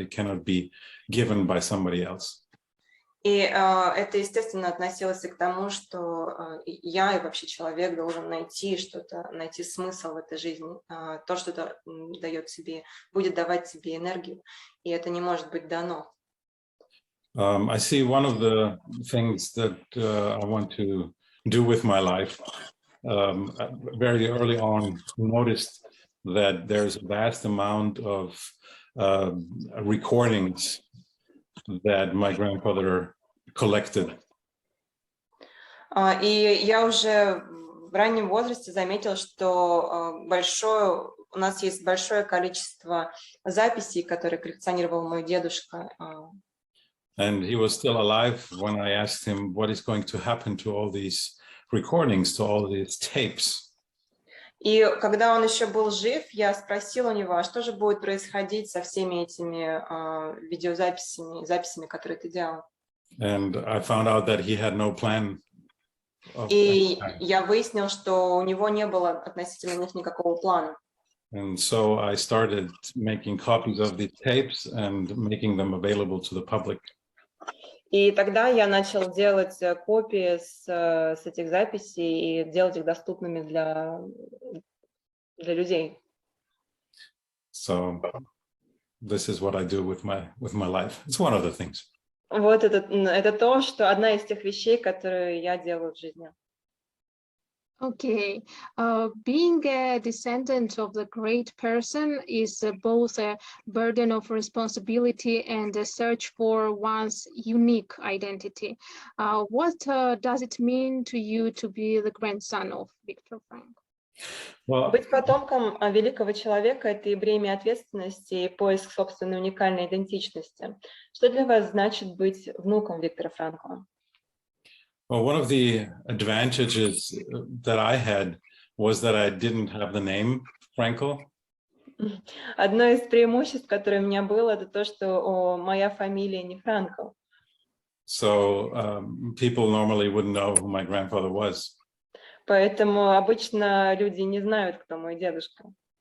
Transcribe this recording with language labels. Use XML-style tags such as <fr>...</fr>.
<en>It cannot be given by somebody else.</en> <ru>И это, естественно, относилось и к тому, что я и вообще человек должен найти что-то, найти смысл в этой жизни, то, что дает тебе, будет давать тебе энергию, и это не может быть дано.</ru> <en>I see one of the things that I want to do with my life. Very early on, noticed that there's a vast amount of recordings that my grandfather collected.</en> <ru>И я уже в раннем возрасте заметила, что у нас есть большое количество записей, которые коллекционировал мой дедушка.</ru> <en>And he was still alive when I asked him what is going to happen to all these recordings, to all these tapes.</en> <ru>И когда он еще был жив, я спросила у него, а что же будет происходить со всеми этими видеозаписями, которые ты делал?</ru> <en>And I found out that he had no plan.</en> <ru>И я выяснил, что у него не было относительно них никакого плана.</ru> <en>And so I started making copies of these tapes and making them available to the public.</en> <ru>И тогда я начал делать копии с этих записей и делать их доступными для людей.</ru> <en>So this is what I do with my life. It's one of the things.</en> <ru>Вот это то, что одна из тех вещей, которые я делаю в жизни.</ru> <en>Okay, being a descendant of the great person is both a burden of responsibility and a search for one's unique identity. What does it mean to you to be the grandson of Viktor Frankl? Well,</en> <ru>Быть потомком великого человека — это и бремя ответственности, и поиск собственной уникальной идентичности. Что для вас значит быть внуком Виктора Франкла?</ru> <en>Well, one of the advantages that I had was that I didn't have the name Frankl.</en> <ru>Одно из преимуществ, которое у меня было, это то, что моя фамилия не Франкл.</ru> <en>So people normally wouldn't know who my grandfather was.</en> <ru>Поэтому обычно люди не знают, кто мой дедушка.</ru>